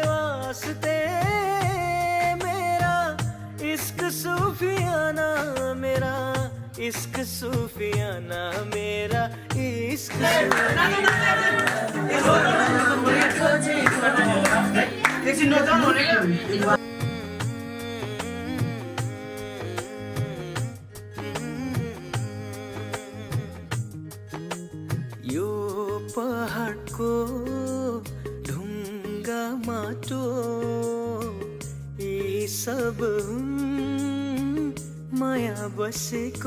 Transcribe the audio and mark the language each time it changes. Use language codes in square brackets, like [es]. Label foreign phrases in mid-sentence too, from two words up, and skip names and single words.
[hi] वास्ते मेरा इश्क सूफियाना मेरा इश्क सूफियाना मेरा इश्क [ne] यो पहाडको ढुङ्गा माटो यी सब हुन् माया बसेको।